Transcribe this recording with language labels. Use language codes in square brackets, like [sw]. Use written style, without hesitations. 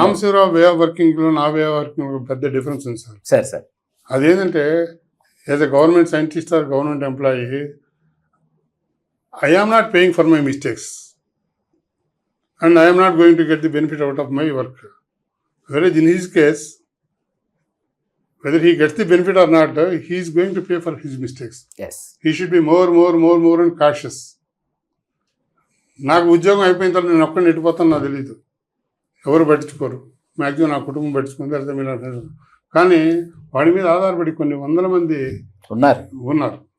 [te] Sambasivarao [en] way of వర్కింగ్లో [te] నా [en] way of working [te] పెద్ద difference ఉంది సార్. సరే సార్, అదేంటంటే [en] As a government scientist or government employee, I am not paying for my mistakes and I am not going to get the benefit out of my work. Whereas in his case, whether he gets the benefit or not, he is going to pay for his mistakes. Yes. He should be more and cautious. [te] నాకు ఉద్యోగం అయిపోయిన తర్వాత నేను ఒక్కడిని ఎట్టిపోతాను నాకు తెలియదు, ఎవరు పట్టించుకోరు, మ్యాక్సిమం నా కుటుంబం పట్టించుకుంది, అర్థం మీరు. కానీ వాడి మీద ఆధారపడి కొన్ని వందల మంది ఉన్నారు,